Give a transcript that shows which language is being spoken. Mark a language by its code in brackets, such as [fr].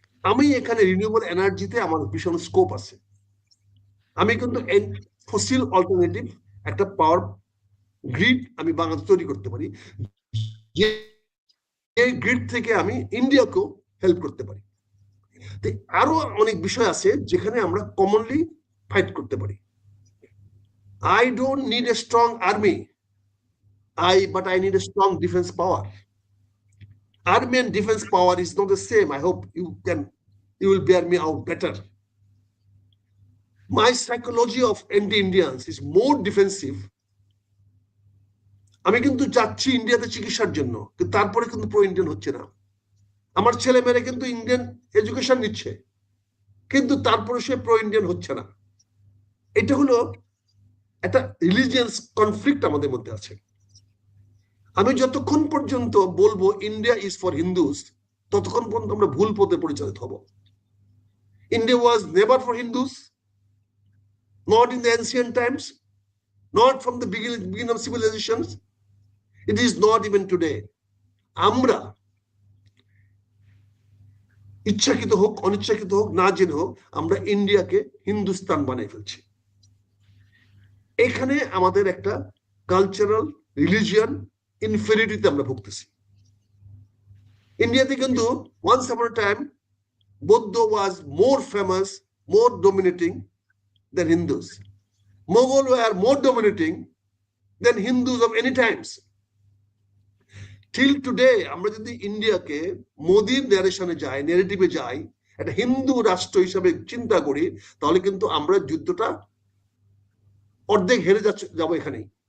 [bn] আমি এখানে রিনিউয়েবল এনার্জিতে আমার ভীষণ স্কোপ আছে। আমি কিন্তু ফসিল অল্টারনেটিভ একটা পাওয়ার গ্রিড আমি বাংলাদেশ তৈরি করতে পারি, যে গ্রিড থেকে আমি ইন্ডিয়াকেও হেল্প করতে পারি। আরো অনেক বিষয় আছে যেখানে আমরা কমনলি ফাইট করতে পারি। [en] I don't need a strong army, but I need a strong defense power. Army and defense power is not the same. I hope you will bear me out better. My psychology of anti-Indians is more defensive. [bn] আমি কিন্তু যাচ্ছি ইন্ডিয়াতে চিকিৎসার জন্য, কিন্তু তারপরে কিন্তু pro Indian হচ্ছে না। আমার ছেলে মেয়েরা কিন্তু ইন্ডিয়ান এডুকেশন নিচ্ছে, কিন্তু তারপরে সে প্রো ইন্ডিয়ান হচ্ছে না। এটা হলো একটা রিলিজিয়াস কনফ্লিক্ট আমাদের মধ্যে আছে। আমি যতক্ষণ পর্যন্ত বলবো [en] India is for Hindus, [bn] ততক্ষণ পর্যন্ত আমরা ভুল পথে পরিচালিত হব। [en] India was never for Hindus, not in the ancient times, not from the beginning of civilizations, it is not even today. [bn] আমরা ইচ্ছাকৃত হোক অনিচ্ছাকৃত হোক না জেনে হোক, আমরা ইন্ডিয়াকে হিন্দুস্তান বানিয়ে ফেলছি। এখানে আমাদের একটা কালচারাল রিলিজিয়ান ইনফেরিটিতে আমরা ভুগতেছি। [en] ইন্ডিয়াতে কিন্তু once upon a time Bauddha was more famous, more dominating than Hindus. Mughal were more dominating than Hindus of any times. Till today, [bn] আমরা যদি ইন্ডিয়াকে মোদির ন্যারেশনে যাই, নেগেটিভে যাই, একটা হিন্দু রাষ্ট্র হিসাবে চিন্তা করি, তাহলে কিন্তু আমরা যুদ্ধটা অর্ধেক হেরে যাবো এখানেই।